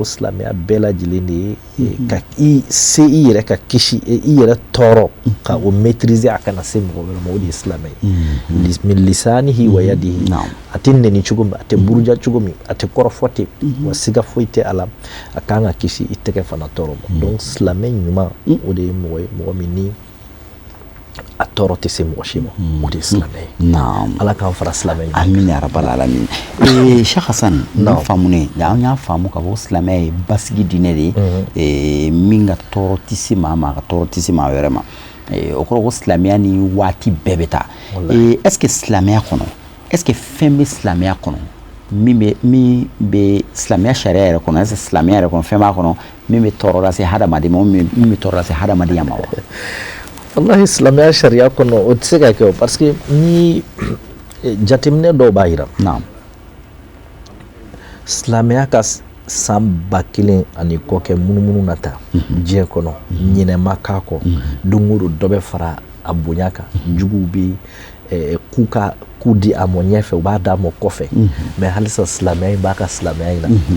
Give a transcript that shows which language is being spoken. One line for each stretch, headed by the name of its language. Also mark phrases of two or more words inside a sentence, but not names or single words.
Bambara: silamɛya bɛɛ lajɛlen de ye ka se i yɛrɛ ka kisi i yɛrɛ tɔɔrɔ ka o maîtriser a kana se mɔgɔ wɛrɛ ma o de ye silamɛ ye min
Arabic: لسانه ويده
Bambara: a tɛ nɛni cogo min a tɛ buruja cogo min a tɛ kɔrɔfɔ ten wa siga foyi tɛ a la a kan ka kisi i tɛgɛ fana tɔɔrɔ ma donc silamɛ ɲuman o de ye mɔgɔ min ni a tɔɔrɔ tɛ se mɔgɔ si ma o de ye silamɛ ye ala k'an fara silamɛ ɲuman
Arabic: آمين يا رب العالمين
Bambara: Cheikh Hassan n'a faamunen an y'a faamu ka fɔ silamɛya ye basigi diinɛ de ye min ka tɔɔrɔ tɛ se maa ma ka tɔɔrɔ tɛ se maa wɛrɛ ma o kɔrɔ ko silamɛya ni waati bɛɛ bɛ taa
French: est-ce que
Bambara: silamɛya kɔnɔ
French: est-ce que
Bambara: fɛn bɛ silamɛya kɔnɔ min bɛ silamɛya sariya yɛrɛ kɔnɔ
French: est-ce que
Bambara: silamɛya yɛrɛ kɔnɔ fɛn b'a kɔnɔ min bɛ tɔɔrɔ lase hadamaden ma min bɛ tɔɔrɔ lase hadamadenya ma wa wallahi silamɛya sariya kɔnɔ o tɛ se ka kɛ o
French: parce que
Bambara: ni jateminɛ dɔw b'a jira silamɛya ka san 1000 ani kɔ kɛ munumunu na ta diɲɛ kɔnɔ ɲinɛma k'a kɔ don o don dɔ bɛ fara a bonya kan juguw bɛ ku di a mɔ ɲɛfɛ u b'a d'a mɔ kɔfɛ mais halisa silamɛya in b'a ka silamɛya in na